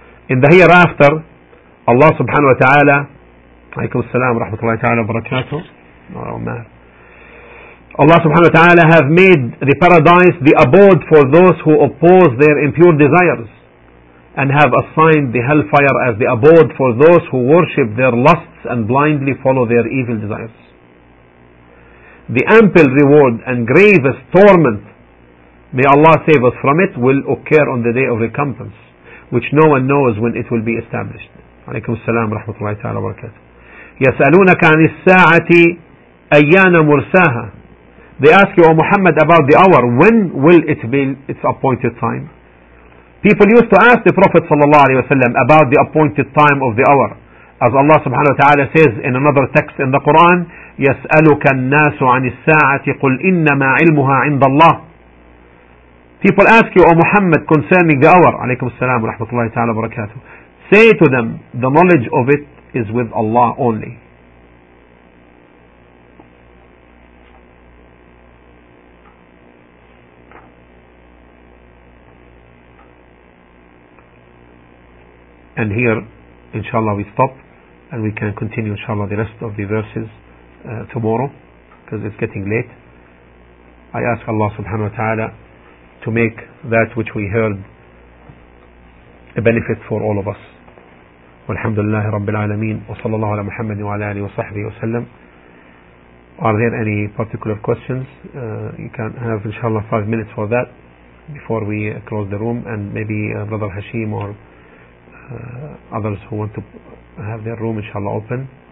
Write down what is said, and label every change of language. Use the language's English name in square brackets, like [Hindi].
[English] In the hereafter, Allah subhanahu wa ta'ala, [Arabic] alaykum as-salam wa rahmatullahi ta'ala wa barakatuh, [English] Allah subhanahu wa ta'ala have made the paradise the abode for those who oppose their impure desires, and have assigned the hellfire as the abode for those who worship their lusts and blindly follow their evil desires. The ample reward and gravest torment, may Allah save us from it, will occur on the day of recompense, which no one knows when it will be established. [Arabic] Alaykum as-salam wa rahmatullahi ta'ala wa barakatuh. يسألونك عن الساعة أيان مرساها. [English] They ask you, O Muhammad, about the hour. When will it be its appointed time? People used to ask the Prophet sallallahu alaihi wasallam about the appointed time of the hour, as Allah subhanahu wa ta'ala says in another text in the Quran, [Arabic] يَسْأَلُكَ النَّاسُ عَنِ السَّاعَةِ قُلْ إِنَّمَا عِلْمُهَا عِنْدَ اللَّهِ. [English] People ask you, O Muhammad, concerning the hour. [Arabic] عليكم السلام ورحمة الله تعالى وبركاته. [English] Say to them, the knowledge of it is with Allah only. And here, inshallah, we stop and we can continue, inshallah, the rest of the verses tomorrow, because it's getting late. I ask Allah subhanahu wa ta'ala to make that which we heard a benefit for all of us. [Arabic] والحمد لله رب العالمين وصلى الله على محمد وعلى آله وصحبه وسلم. [English] Are there any particular questions? You can have inshallah 5 minutes for that before we close the room, and maybe Brother Hashim or others who want to have their room inshallah open.